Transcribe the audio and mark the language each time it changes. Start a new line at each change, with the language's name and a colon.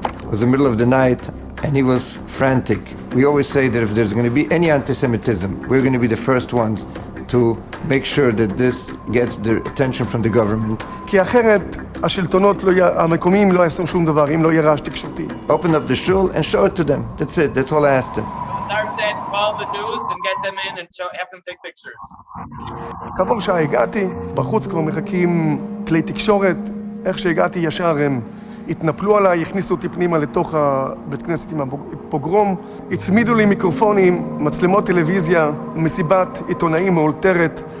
English: It was the middle of the night, and he was frantic. We always say that if there's going to be any anti-Semitism, we're going to be the first ones to make sure that this gets the attention from the government.
Hebrew: כי אחרת השלטונות המקומיים לא יעשו שום דבר אם לא יהיה רעש תקשורתי.
English: Open up the shul and show it to them. That's it. That's all I asked him. Lazar said, call the news and get them in and have them take pictures.
Hebrew: כעבור שעה הגעתי, בחוץ כבר מחכים כלי תקשורת. איך שהגעתי ישר הם התנפלו עליי, הכניסו אותי פנימה לתוך הבית כנסת עם הפוגרום, הצמידו לי מיקרופונים, מצלמות טלוויזיה, מסיבת עיתונאים מאולתרת.